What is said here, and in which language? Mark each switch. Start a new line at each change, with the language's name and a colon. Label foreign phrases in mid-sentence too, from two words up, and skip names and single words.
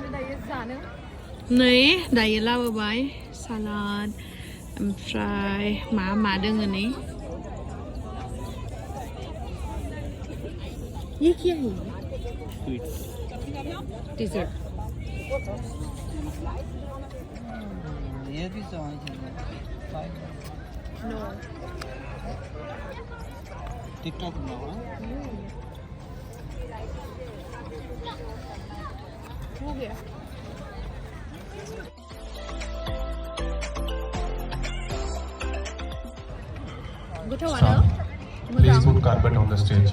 Bodo: दायो जानो नै दायो लाबोबाय सालाद ओमफ्राय मा दोङो नै
Hindi: ये क्या है डेजर्ट ये भी तो नो टिकटॉक में हो गया गोथावानो
English: Please put carpet on the stage.